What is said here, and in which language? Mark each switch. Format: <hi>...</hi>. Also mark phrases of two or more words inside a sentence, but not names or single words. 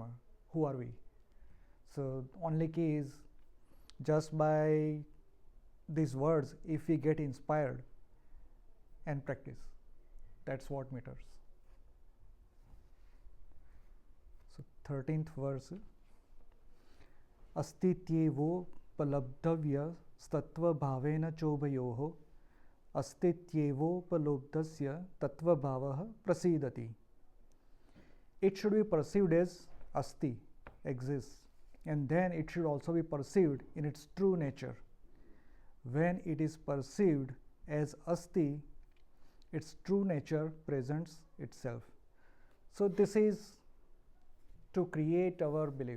<en>Who are we? So only key is just by these words, if we get inspired and practice, that's what matters. So 13th verse.</en> <sa>Astityevo palabdhavya statva bhavena chobhayoho astityevo palobdasya tatva bhavaha prasidati.</sa> <en>It should be perceived as asti, exists, and then it should also be perceived in its true nature. When it is perceived as asti, its true nature presents itself. So this is to create our belief.</en>